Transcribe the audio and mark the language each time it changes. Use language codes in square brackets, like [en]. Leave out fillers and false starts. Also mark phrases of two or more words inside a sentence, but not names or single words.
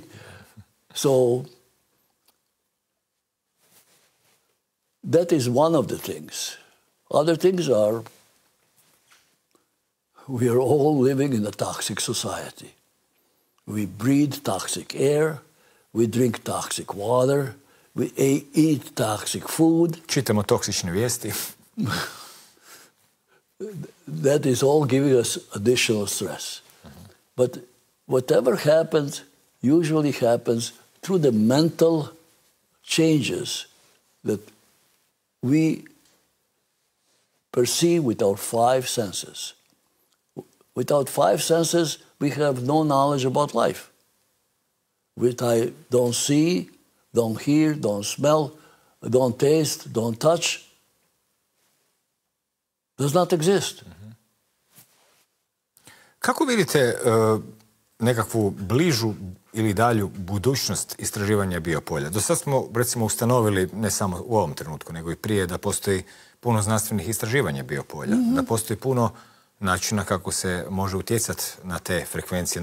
[en] So that is one of the things. Other things are, we are all living in a toxic society. We breathe toxic air, we drink toxic water, we eat toxic food. [hr] Čitamo toksične vijesti. [en] That is all giving us additional stress. But whatever happens usually happens through the mental changes that we perceive with our 5 senses. Without 5 senses, we have no knowledge about life. Which I don't see, don't hear, don't smell, don't taste, don't touch, does not exist. [hr] Kako vidite nekakvu bližu ili dalju budućnost istraživanja biopolja? Do sad smo, recimo, ustanovili, ne samo u ovom trenutku, nego i prije, da postoji puno znanstvenih istraživanja biopolja, da postoji puno načina kako se može utjecati na te frekvencije.